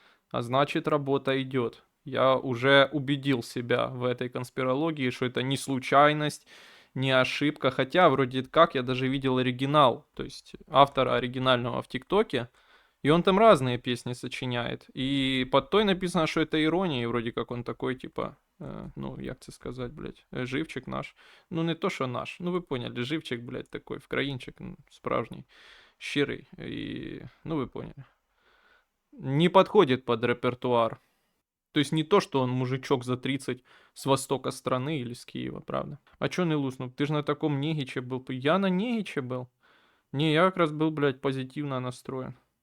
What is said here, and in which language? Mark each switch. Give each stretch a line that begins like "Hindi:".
Russian: А значит, работа идет. Я уже убедил себя в этой конспирологии, что это не случайность, не ошибка. Хотя, вроде как, я даже видел оригинал, то есть автора оригинального в ТикТоке. И он там разные песни сочиняет. И под той написано, что это ирония, и вроде как он такой, типа, ну, як це сказать, блядь, живчик наш.
Ukrainian: Ну, не то, що наш, ну, ви поняли, живчик, блядь, такой, вкраїнчик, справжній, щирий.
Russian: И, ну, вы поняли. Не подходит под репертуар. То есть не то, что он мужичок за 30 с востока страны или с Киева, правда. А чё не луснул? Ты же на таком негиче был. Я на негиче был. Не, я как раз был, блядь, позитивно настроен.